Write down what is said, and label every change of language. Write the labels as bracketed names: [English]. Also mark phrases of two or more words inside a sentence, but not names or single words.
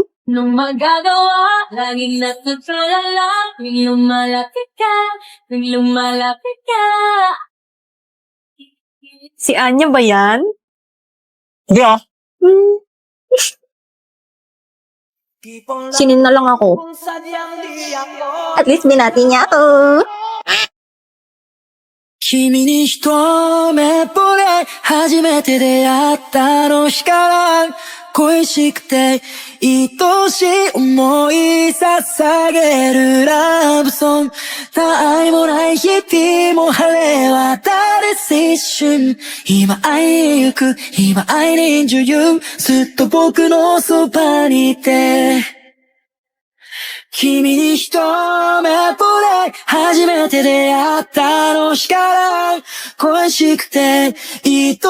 [Filipino] Nung magagawa, laging natutulala, tuwing lumalapit ka, tuwing lumalapit ka. Si Anya ba yan? Hindi ah. Sinin na lang ako. At least binati niya ako. [Japanese] 君に一目惚れ初めて出会ったあの日から恋しくて愛しい思い捧げるラブソング他愛もない日々も晴れ渡る青春今会いに行く今会いにんじゅうずっと僕のそばにいて君に一目惚れ初めて出会ったあの日から恋しくて